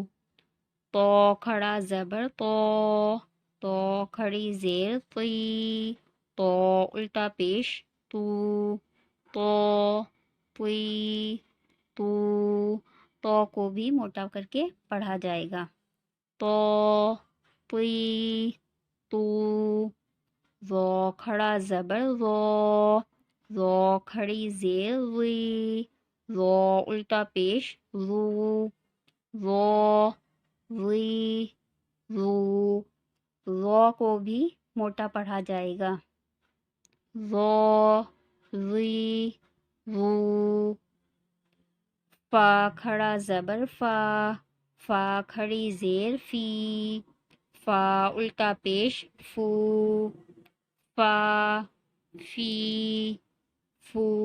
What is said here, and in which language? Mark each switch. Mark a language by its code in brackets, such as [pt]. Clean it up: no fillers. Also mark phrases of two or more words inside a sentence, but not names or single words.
[ur] تو کھڑا زبر تو. تو کھڑی زیر تی. تو الٹا پیش تو. تو تی تو. تو کو بھی موٹا کر کے پڑھا جائے گا. تو تی تو. زو کھڑا زبر زو. زو کھڑی زیر زی. زو الٹا پیش زو. زو وی رو، رو کو بھی موٹا پڑھا جائے گا، رو وی رو۔ فا کھڑا زبر فا، فا کھڑی زیر فی، فا الٹا پیش فو، فا فی فو۔